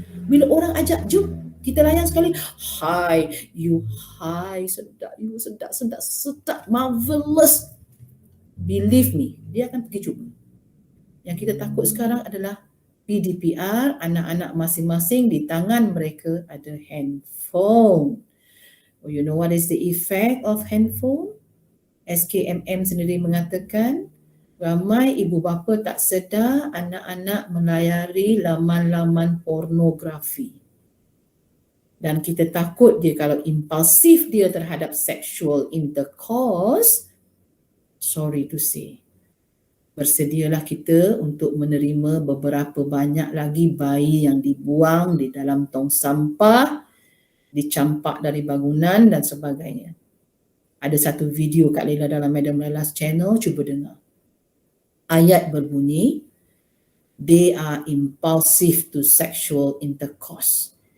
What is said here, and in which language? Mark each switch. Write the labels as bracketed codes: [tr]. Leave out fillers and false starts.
[ms] Bila orang ajak jump, kita layan sekali, hi, you, hi, sedap, you, sedap, sedap, sedap, marvelous. [en] Believe me, [ms] dia akan pergi cuba. Yang kita takut sekarang adalah PDPR, anak-anak masing-masing di tangan mereka ada handphone. [en] Oh, you know what is the effect of handphone? [ms] SKMM sendiri mengatakan, ramai ibu bapa tak sedar anak-anak melayari laman-laman pornografi. Dan kita takut dia kalau impulsif dia terhadap sexual intercourse, [en] sorry to say, [ms] bersedialah kita untuk menerima beberapa banyak lagi bayi yang dibuang di dalam tong sampah, dicampak dari bangunan dan sebagainya. Ada satu video Kak Laila dalam Madam Laila's channel, cuba dengar. Ayat berbunyi, [en] they are impulsive to sexual intercourse.